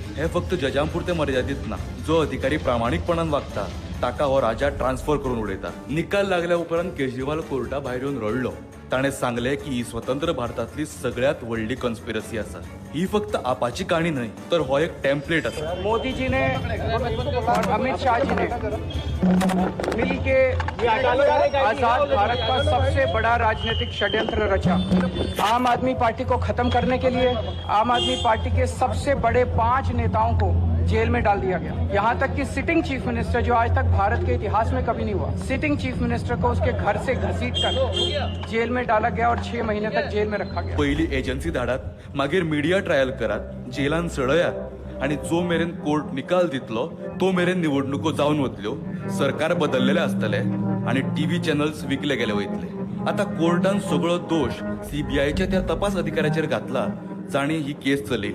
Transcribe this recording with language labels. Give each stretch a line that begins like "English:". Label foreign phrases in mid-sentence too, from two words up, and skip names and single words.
Konkani: हे फक्त जजां पुरते मर्यादित ना, जो अधिकारी प्रामाणीकपणान वागता ताका हो राजा ट्रान्सफर करून उडयता. निकाल लागल्या उपरांत केजरीवाल कोर्टा भायर येवन रडलो. ताणें सांगलें की ही स्वतंत्र भारतांतली सगळ्यात व्हडली कन्स्पिरसी आसा. ही फक्त आपाची काणी न्हय, तर हो एक टेम्पलेट आसा.
Hindi: मोदी जी ने और अमित शाह जी ने मिलके आजाद भारत का सबसे बड़ा राजनीतिक षड्यंत्र रचा. आम आदमी पार्टी को खत्म करने के लिए आम आदमी पार्टी के सबसे बड़े 5 नेताओं को जेल में डाल दिया गया. यहाँ तक कि
English: sitting chief minister,
Hindi: जो आज तक भारत के इतिहास में कभी नहीं हुआ,
English: sitting chief minister
Hindi: को उसके घर से घसीट कर जेल में डाला गया और 6 महीने तक जेल में रखा गया.
Konkani: पहिली एजन्सी धाडात, मागीर
English: media trial
Konkani: करात, जेलान सळयात आणि जो मेरेन कोर्ट निकाल दितलो तो मेरेन निवडणुको जावन वतल्यो, सरकार बदललेले आसतले आणि
English: TV channels
Konkani: विकले गेले वयतले. आता कोर्टान सगळो दोष CBIच्या त्या तपास अधिकाऱ्याचेर घातला जाणे ही केस चलयली.